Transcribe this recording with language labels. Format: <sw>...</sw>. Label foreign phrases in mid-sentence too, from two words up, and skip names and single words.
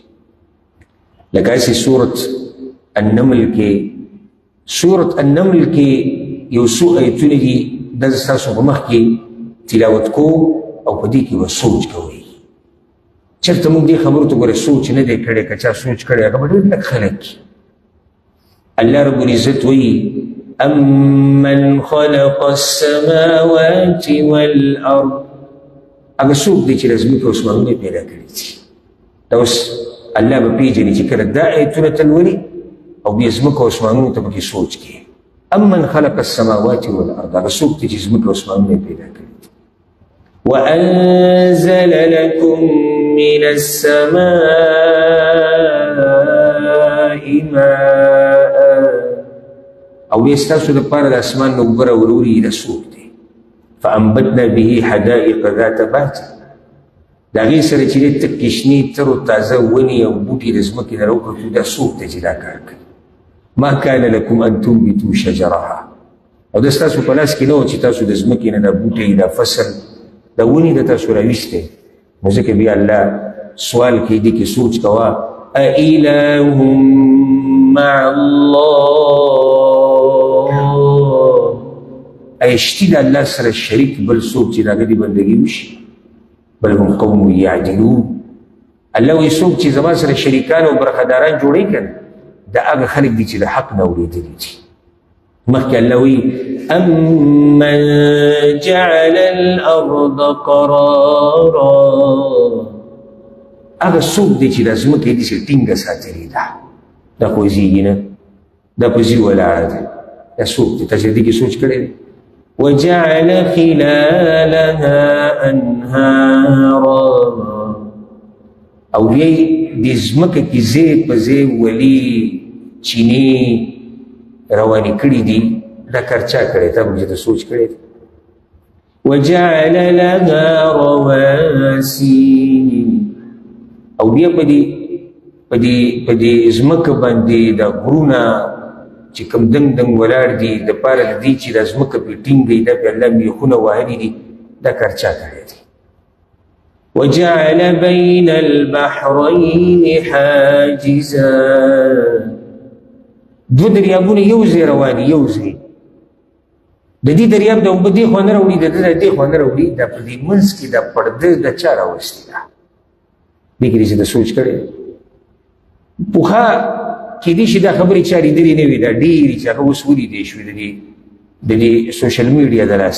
<ps>لکه هسې سورت النمل کې یو څو ایتونه دي، دا زه ستاسو په مخ کې تلاوت کوم او په دې کې به سوچ کوئ. چېرته موږ دې خبرو ته ګوره سوچ نه دی کړی، که چا سوچ کړی هغه به ډېر لږ خلک.</ps> <ar>الله رب العزت</ar> <ps>وایي</ps> <ar>أَمَّنْ خَلَقَ السَّمَاوَاتِ وَالْأَرْضِ.</ar> <ps>هغه څوک دی چې د ځمکې او اسمانونه پیدا کړي دي. دا اوس الله به پېژني چې کله دا ایتونه ته لولي او بیا ځمکه او اسمانونو ته پکې سوچ کوي.</ps> <ar>أَمَّنْ خَلَقَ السَّمَاوَاتِ وَالْأَرْضِ.</ar> <ps>هغه څوک دی چې ځمکه او اسمانونه پیدا کړي دي.</ps> <ar>وَأَنزَلَ لَكُم مِّنَ السَّمَاءِ مَاءً.</ar> <ps>او بیا ستاسو دپاره د اسمان نه اوبه راوروړي د څوک دی؟</ps> <ar>فانبتنا به حدائق ذات بهجة.</ar> <ps>د هغې سره چې دی تک کشني تر و تازه ونې او بوټي د ځمکې نه راوکړو، دا څوک دی چې دا کار کوي؟</ps> <ar>ما کان لکم ان تنبتوا شجرها.</ar> <ps>او دا ستاسو په لاس کې نه و چې تاسو د ځمکې نه دا بوټی دا فصل دا ونې د تاسو راویستی. نو ځکه بیا الله سوال کوي دې کې سوچ کوه</ps> <ar>أإله مع الله.</ar> <ps>ایشتی د الله سره شریک بل څوک چې د هغه د بندګي وشي؟</ps> <ar>بل هم قوم یعدلون.</ar> <ps>الله وایي څوک چې زما سره شریکان او برخداران جوړوي که نه د هغه خلک دي چې د حق نه اورېدلي دي. مخکې الله وایي</ps> <ar>أَمَّنْ جَعَلَ الْأَرْضَ قَرَارًا.</ar> <ps>هغه څوک دی چې د ځمکې داسې ټینګه ساتلې ده، دا خو زیږي نه، دا په ځي ولاړه ده. دا څوک دی؟ تاسې دې کې سوچ کړی دی؟</ps> <ar>وَجَعَلَ خِلَالَهَا أَنْهَارًا.</ar> <ps>او بیا د ځمکه کې ځای په ځای ولي چینې روانې کړي دي. دا کار چا کړی؟ تا موږ ته سوچ کړی دی؟</ps> <ar>وَجَعَلَ لَهَا رَوَاسِي.</ar> <ps>او بیا په دې ځمکه باندې د غرونه چې کوم دنګ دنګ ولاړ دي دپاره د دې چې دا ځمکه پرې ټینګوي، دا پرې الله میخونه وهلي دي. دا کار چا کړی دی؟</ps> <ar>وَجَعَلَ بَيْنَ الْبَحْرَيْنِ حَاجِزًا.</ar> <ps>دوه دریابونه یو ځای روان دي، یو ځای. د دې دریاب د اوبه دې خوا نه راوړي، د ده د دې خوا نه راوړي. دا په دې منځ کې دا پرده د چا راوستې ده؟ دې کې چې د سوچ کړی پوخا کېدای شي دا خبرې چا لیدلې نه وي، دا ډېرې چې هغه اوس ولیدې شوې د دې</ps> <en>social media</en> <ps>د لاسه.</ps>